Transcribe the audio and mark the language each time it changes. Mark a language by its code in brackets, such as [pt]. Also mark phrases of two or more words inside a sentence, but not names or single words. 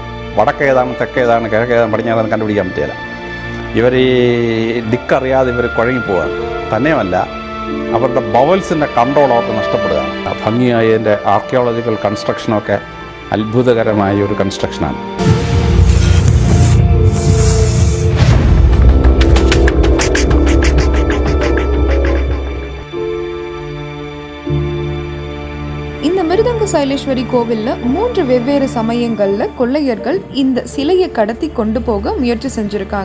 [ml] വടക്കേതാണ്, തെക്കേതാണ്, കിഴക്കേതാണ്, പടിഞ്ഞാറാണ് കണ്ടുപിടിക്കാൻ പറ്റില്ല. ഇവർ ഈ ദിക്കറിയാതെ ഇവർ കുഴങ്ങിപ്പോവുക തന്നെയുമല്ല, അവരുടെ ബവൽസിൻ്റെ കൺട്രോൾ അവർക്ക് നഷ്ടപ്പെടുക. ഭംഗിയായ ഇതിൻ്റെ ആർക്കിയോളജിക്കൽ കൺസ്ട്രക്ഷനൊക്കെ അത്ഭുതകരമായ ഒരു കൺസ്ട്രക്ഷനാണ്. [ta] இந்த மிருதங்க சைலேஸ்வரி கோவில்ல 3 வெவ்வேறு சமயங்கள்ல கொள்ளையர்கள் இந்த சிலையை கடத்தி கொண்டு போக முயற்சி செஞ்சிருக்காங்க.